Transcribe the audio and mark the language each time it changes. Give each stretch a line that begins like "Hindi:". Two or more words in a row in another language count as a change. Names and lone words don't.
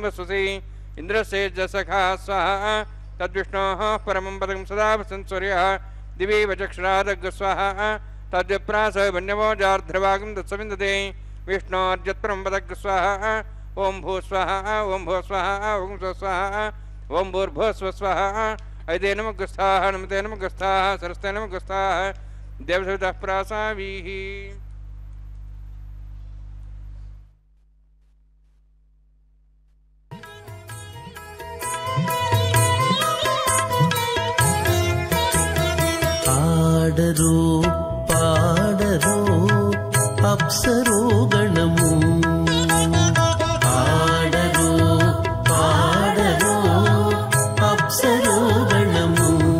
Sanskrit: वसुसि इन्द्रस्य जसखा स्वाहा तद्विष्णोः परमं पदं सदा वसन्सूर्यः दिवि वचक्षरादग् स्वाहा तद्विप्रास वन्यवो जार्ध्रवागं तत्सविन्दते विष्णोर्जत्परं पदग् स्वाहा ओं भू स्वाहा ओं भू स्वाहा ओं स्व स्वाहा ओं भूर्भुवः स्वः स्वाहा ऐते नमः नमते नमः सरस्ते नमः देवसवितः प्रासावीः।
Telugu: ఆడరు పాడరు అప్సరో గణము ఆడరు పాడరు అప్సరో గణము